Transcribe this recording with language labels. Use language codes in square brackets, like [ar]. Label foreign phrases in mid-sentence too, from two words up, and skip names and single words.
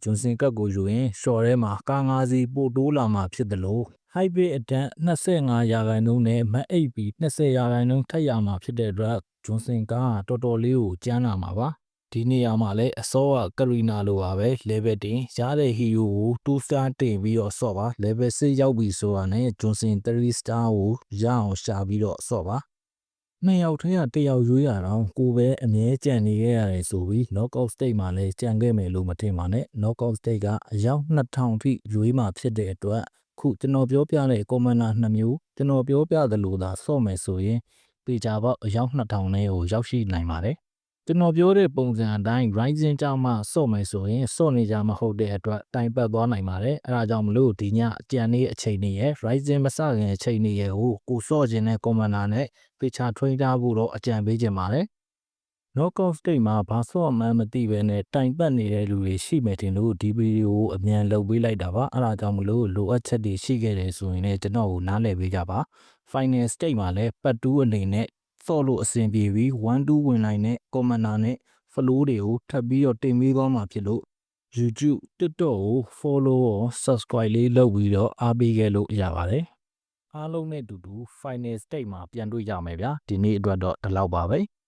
[my] ဂျွန်ဆင်ကတ်ကိုယူရင်ရှော့ထဲမှာကား5စီးပို့တိုးလာမှာဖြစ်တယ်လို့ [en] high base [my] အတန်း25ရာခိုင်နှုန်းနဲ့မတ်8ပြီး20ရာခိုင်နှုန်းထပ်ရမှာဖြစ်တဲ့အတွက်ဂျွန်ဆင်ကတော်တော်လေးကိုကျန်းလာမှာပါဒီနေရာမှာလည်းအစောကကရီနာလိုပါပဲ level တင်ရတဲ့ hero ကို [en] 2 star [my] တင်ပြီးတော့ဆော့ပါ level 6ရောက်ပြီဆိုတာနဲ့ ဂျွန်ဆင် [en] 3 star [my] ကိုရအောင်ရှာပြီးတော့ဆော့ပါနှစ်ယောက်ထဲကတစ်ယောက်ရွေးရအောင်ကိုပဲအမြဲကြံနေခဲ့ရတယ်ဆိုပြီး [en] knockout stage [my] မှာလည်းကြံခဲ့မယ်လို့မထင်ပါနဲ့ [en] knockout stage [my] ကအယောက်2000ထိရွေးမှာဖြစ်တဲ့အတွက်ခုကျွန်တော်ပြောပြတဲ့ commander 2မျိုးကျွန်တော်ပြောပြသလိုသာဆော့မယ်ဆိုရင်ပေချာပေါက်အယောက်2000နဲ့ကိုရောက်ရှိနိုင်ပါတယ်ကျွန်တော်ပြောတဲ့ပုံစံအတိုင်း rising ကြောင့်မှဆော့မယ်ဆိုရင်ဆော့နေကြမဟုတ်တဲ့အတွက်တို င်ပတ်သွားနိုင်ပါတယ်အဲဒါကြောင့်မလို့ဒီညအကြံလေးအချိန်နေရ rising မစခင်အချိန်နေရကိုဆော့ခြင်းနဲ့ commander နဲ့ပေချာ train ထားဖို့တော့ အကြံပေးခြင်းပါတယ် [en] knockout stage [my] မှာဘာဆော့မှန်းမသိပဲနဲ့တိုင်ပတ်နေတဲ့လူတွေရှိမယ်တင်လို့ဒီဗီဒီယိုကို အမြန်လုပ်ပေးလိုက်တာပါအဲဒါကြောင့်မလို့လိုအပ်ချက်တွေရှိခဲ့တယ်ဆိုရင်လည်းကျွန်တော်ကိုနားလည်ပေးကြပါ [en] final stage [my] မှာလည်းပတ်2အနေနဲ့ဆော့လို့အဆင်ပြေပြီး1-2ဝင်လိုက်နဲ့ commander နဲ့ flow တွေကိုထပ်ပြီးတော့တင်ပေးသွားမှာဖြစ်လို့ YouTube TikTok ကို follow ရော subscribe လေးလုပ်ပြီးတော့အားပေးခဲ့လို့ရပါတယ်အားလုံးနဲ့အတူတူ [en] final stage [my] မှာပြန်တွေ့ကြမယ်ဗျာဒီနေ့အတွက်တော့ဒီလောက်ပါပဲ